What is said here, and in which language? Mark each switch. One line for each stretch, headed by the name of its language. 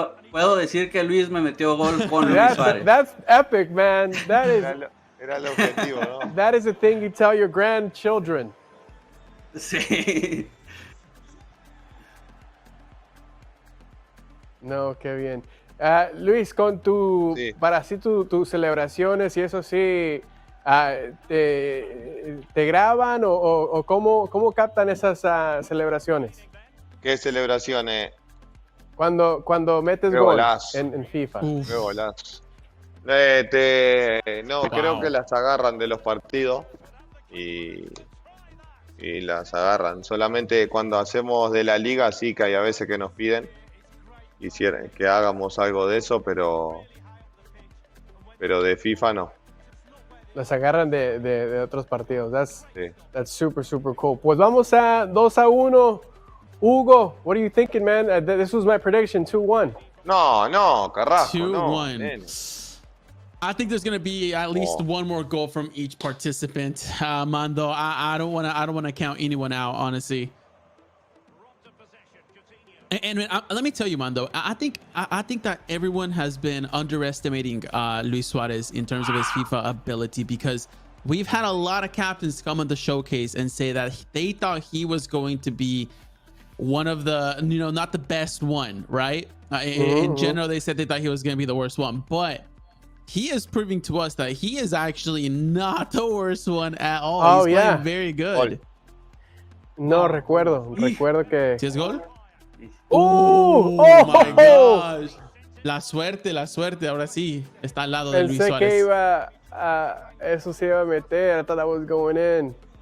Spanish: Puedo decir que Luis me metió gol con Luis Suárez.
English: That's epic, man. That is.
Spanish: Era el objetivo, ¿no?
English: That is a thing you tell your grandchildren.
Spanish: Sí. No, qué bien. Luis, con para así tus celebraciones y eso sí, ¿te graban o cómo captan esas celebraciones? ¿Qué celebraciones? Cuando metes gol en FIFA. Qué golazo. Creo que las agarran de los partidos y las agarran. Solamente cuando hacemos de la liga sí que hay a veces que nos piden que hagamos algo de eso, pero de FIFA no. Las agarran de otros partidos.
English: That's super, super cool.
Spanish: Pues vamos a 2-1.
English: Hugo, what are you thinking, man? This was my prediction, 2-1.
Spanish: No, Carrasco, 2-1. No,
English: I think there's gonna be at least one more goal from each participant. Mando, I don't wanna count anyone out, honestly. And let me tell you, Mando, I think that everyone has been underestimating Luis Suarez in terms of his FIFA ability, because we've had a lot of captains come on the showcase and say that they thought he was going to be one of the, not the best one, right? In general, they said they thought he was going to be the worst one, but he is proving to us that he is actually not the worst one at all. He's playing very good.
Spanish: No, recuerdo que... ¿Sí es gol?
English: Oh my gosh.
Spanish: La suerte, ahora sí, está al lado de Luis Suárez. Pensé que eso se iba a meter.
English: I thought that was going in.